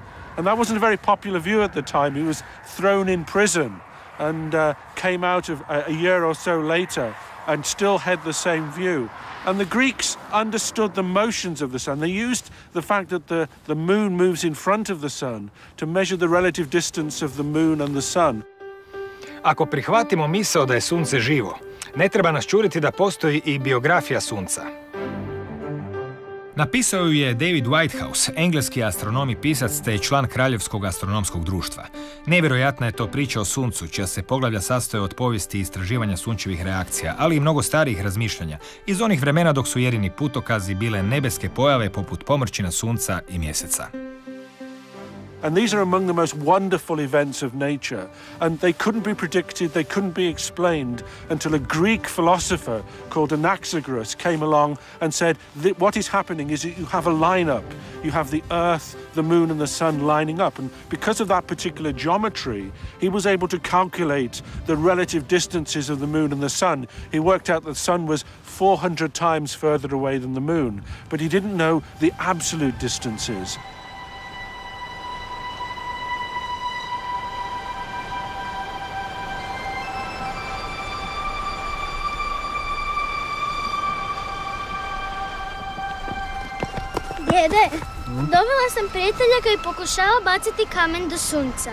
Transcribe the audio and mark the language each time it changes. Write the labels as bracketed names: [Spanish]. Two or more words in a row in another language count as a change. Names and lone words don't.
[English] And that wasn't a very popular view at the time. He was thrown in prison and came out of a year or so later and still had the same view. And the Greeks understood the motions of the sun. They used the fact that the moon moves in front of the sun to measure the relative distance of the moon and the sun. [Croatian] Ako prihvatimo misao da je sunce živo, ne treba nas čuditi da postoji i biografija sunca. Napisao ju je David Whitehouse, engleski astronom i pisac te član Kraljevskog astronomskog društva. Nevjerojatna je to priča o suncu, čija se poglavlja sastoje od povijesti i istraživanja sunčevih reakcija, ali i mnogo starijih razmišljanja, iz onih vremena dok su jedini putokazi bile nebeske pojave poput pomrčina sunca i mjeseca. [English] And these are among the most wonderful events of nature. And they couldn't be predicted, they couldn't be explained until a Greek philosopher called Anaxagoras came along and said that what is happening is that you have a lineup. You have the earth, the moon and the sun lining up. And because of that particular geometry, he was able to calculate the relative distances of the moon and the sun. He worked out that the sun was 400 times further away than the moon, but he didn't know the absolute distances. [Croatian] Djede, dobila sam prijatelja koji pokušava baciti kamen do sunca.